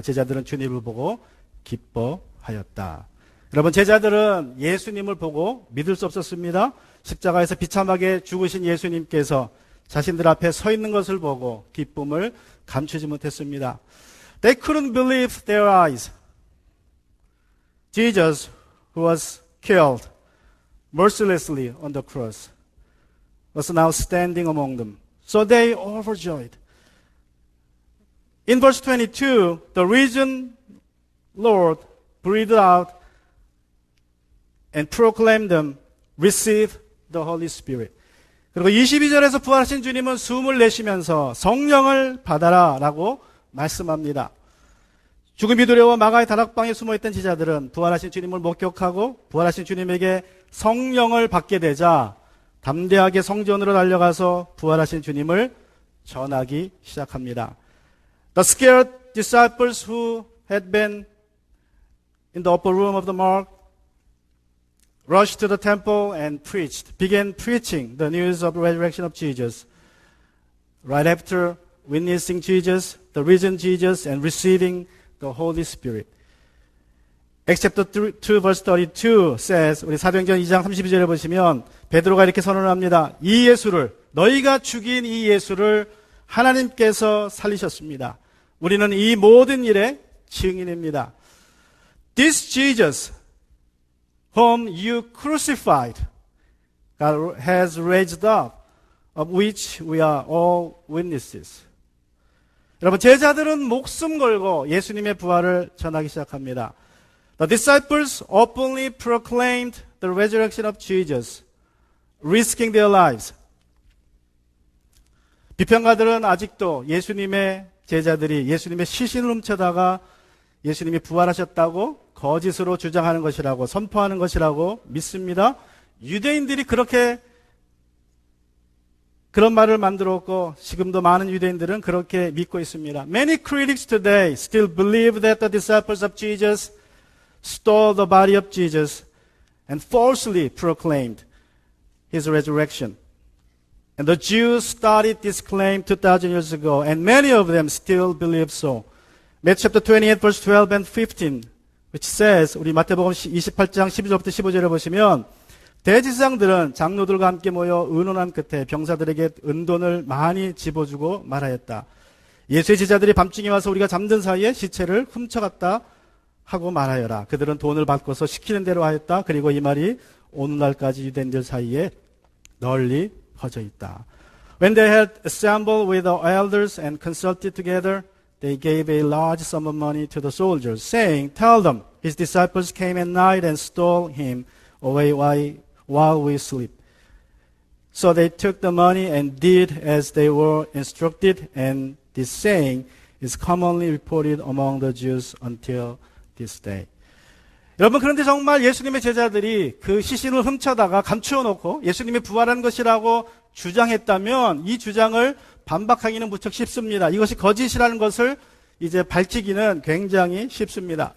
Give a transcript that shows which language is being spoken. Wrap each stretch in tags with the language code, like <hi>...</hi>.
<ko>제자들은 주님을 보고 기뻐하였다. 여러분, 제자들은 예수님을 보고 믿을 수 없었습니다. 십자가에서 비참하게 죽으신 예수님께서 자신들 앞에 서 있는 것을 보고 기쁨을 감추지 못했습니다.</ko> <en>They couldn't believe their eyes. Jesus, who was killed mercilessly on the cross, was now standing among them. So they overjoyed. In verse 22, the risen Lord breathed out and proclaimed them, receive the Holy Spirit.</en> <ko>그리고 22절에서 부활하신 주님은 숨을 내쉬면서 성령을 받아라 라고 말씀합니다. 죽음이 두려워 마가의 다락방에 숨어있던 제자들은 부활하신 주님을 목격하고 부활하신 주님에게 성령을 받게 되자 담대하게 성전으로 달려가서 부활하신 주님을 전하기 시작합니다.</ko> <en>The scared disciples who had been in the upper room of the morgue rushed to the temple and began preaching the news of the resurrection of Jesus. Right after witnessing Jesus, the risen Jesus, and receiving the Holy Spirit. Acts chapter 2 verse 32 says,</en> <ko>우리 사도행전 2장 32절에 보시면 베드로가 이렇게 선언을 합니다. 이 예수를, 너희가 죽인 이 예수를 하나님께서 살리셨습니다. 우리는 이 모든 일의 증인입니다.</ko> <en>This Jesus whom you crucified, God has raised up, of which we are all witnesses.</en> <ko>여러분, 제자들은 목숨 걸고 예수님의 부활을 전하기 시작합니다.</ko> <en>The disciples openly proclaimed the resurrection of Jesus, risking their lives.</en> <ko>비평가들은 아직도 예수님의 제자들이 예수님의 시신을 훔쳐다가 예수님이 부활하셨다고 거짓으로 주장하는 것이라고 선포하는 것이라고 믿습니다. 유대인들이 그런 말을 만들었고 지금도 많은 유대인들은 그렇게 믿고 있습니다.</ko> <en>Many critics today still believe that the disciples of Jesus stole the body of Jesus and falsely proclaimed his resurrection. And the Jews started this claim 2,000 years ago, and many of them still believe so. Matthew chapter 28 verse 12 and 15, which says,</en> <ko>우리 마태복음 28장 12절부터 15절에 보시면 대제사장들은 장로들과 함께 모여 의논한 끝에 병사들에게 은돈을 많이 집어주고 말하였다. 예수의 제자들이 밤중에 와서 우리가 잠든 사이에 시체를 훔쳐갔다 하고 말하여라. 그들은 돈을 받고서 시키는 대로 하였다. 그리고 이 말이 오늘날까지 유대인들 사이에 널리 퍼져 있다.</ko> <en>When they had assembled with the elders and consulted together, they gave a large sum of money to the soldiers, saying, Tell them, his disciples came at night and stole him away while we sleep. So they took the money and did as they were instructed, and this saying is commonly reported among the Jews until this day.</en> <ko>여러분, 그런데 정말 예수님의 제자들이 그 시신을 훔쳐다가 감추어 놓고 예수님이 부활한 것이라고 주장했다면 이 주장을 반박하기는 무척 쉽습니다. 이것이 거짓이라는 것을 이제 밝히기는 굉장히 쉽습니다.</ko>